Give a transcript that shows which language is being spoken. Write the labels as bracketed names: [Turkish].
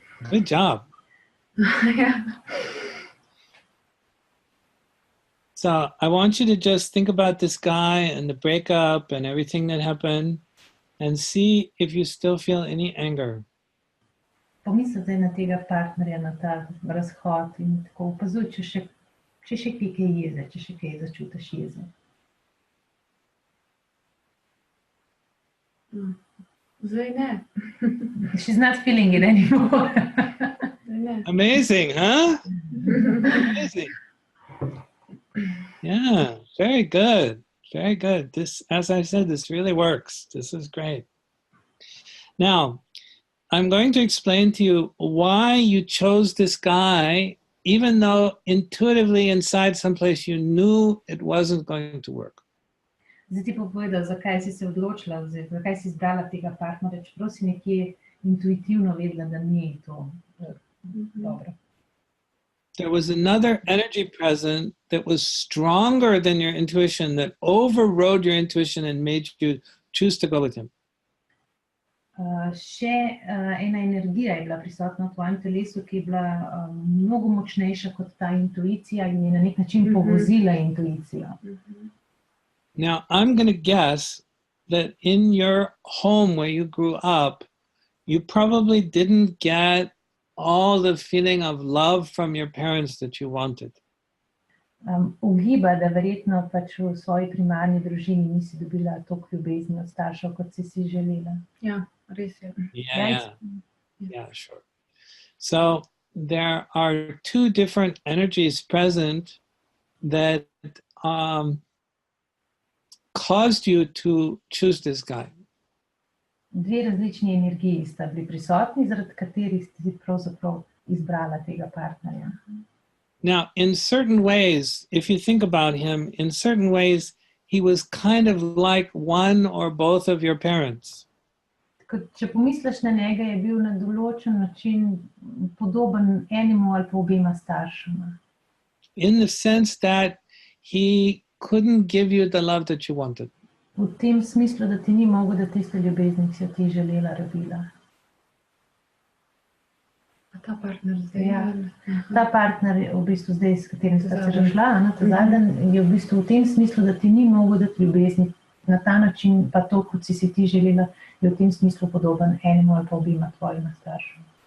[English] Good job. [Slovenian] Ja. [English] So I want you to just think about this guy and the breakup and everything that happened and see if you still feel any anger. [Slovenian] Pomisli zdaj na tega partnerja, na ta razhod in tako opazuj, če še kaj jeze, če še kaj začutiš jeze. Zdaj ne. [English] She's not feeling it anymore. [Slovenian] Zdaj ne. [English] Amazing, huh? Amazing. Yeah, very good. Very good. This, as I said, this really works. This is great. Now, I'm going to explain to you why you chose this guy, even though intuitively inside someplace you knew it wasn't going to work. [Slovenian] Zdaj ti pa povedal, zakaj si se odločila, zakaj si izbrala tega partnerja, čeprav si nekje intuitivno vedela, da ni to dobro. [English] There was another energy present that was stronger than your intuition, that overrode your intuition and made you choose to go with him. [Slovenian] Še ena energija je bila prisotna v tvojem telesu, ki je bila mnogo močnejša kot ta intuicija in je na nek način povozila intuicijo. [English] Now, I'm going to guess that in your home where you grew up, you probably didn't get all the feeling of love from your parents that you wanted. [Slovenian] Ugiba, da verjetno pač v svoji primarni družini nisi dobila toliko ljubezni od staršev, kot si želela. Ja, res je. [English] Yeah, sure. So there are two different energies present that caused you to choose this guy. [Slovenian] Dve različni energiji sta bili prisotni, zaradi katerih si pravzaprav izbrala tega partnerja. [English] Now, in certain ways, if you think about him, in certain ways, he was kind of like one or both of your parents. [Slovenian] Če pomisliš na njega, je bil na določen način podoben enemu ali pa obema staršema. [English] In the sense that he couldn't give you the love that you wanted. [Slovenian] V tem smislu, da ti ni mogel dati tiste ljubezni, ki si jo ti želela, rabila. Ta partner zdaj. Ja. Ta partner v bistvu zdaj, s katerim sta se razšla, ta zadnji, je v bistvu v tem smislu, da ti ni mogel dati ljubezni na ta način, pa to, kot si ti želela, je v tem smislu podoben enemu ali pa obima tvojima staršema.